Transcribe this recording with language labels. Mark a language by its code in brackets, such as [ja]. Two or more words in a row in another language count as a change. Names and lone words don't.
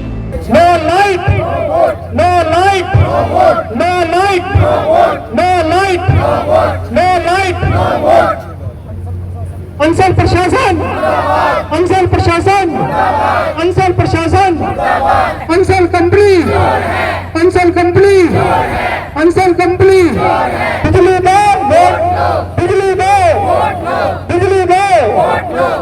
[en] No light, no light, no light, no light, no light. [hi] अंचल प्रशासन, अंचल प्रशासन, अंचल प्रशासन, अंचल कंपनी, अंचल कंपनी, अंचल कंपनी। बिजली दो, बिजली दो, बिजली दो।